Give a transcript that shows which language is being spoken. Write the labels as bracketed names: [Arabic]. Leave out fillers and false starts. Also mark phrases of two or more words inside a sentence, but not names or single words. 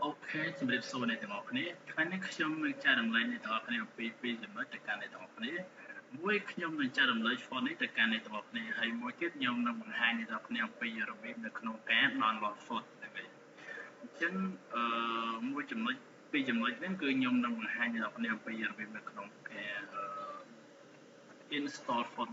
[English] Okay, so let's say that our company, can you show me the chart line that our company page [Khmer] ចំណុចទៅកាន់អ្នកទាំងអស់គ្នាមួយខ្ញុំនឹងចែករំលែក phone នេះទៅកាន់អ្នកទាំងអស់គ្នាហើយមួយទៀតខ្ញុំនឹងបង្ហាញអ្នកទាំងអស់គ្នាអំពីរបៀបនៅក្នុងការ [English] download phone [Khmer] ហ្នឹងហើយអញ្ចឹងមួយចំណុចពីរចំណុចហ្នឹងគឺខ្ញុំនឹងបង្ហាញអ្នកទាំងអស់គ្នាអំពីរបៀបនៅក្នុងការ [English] install phone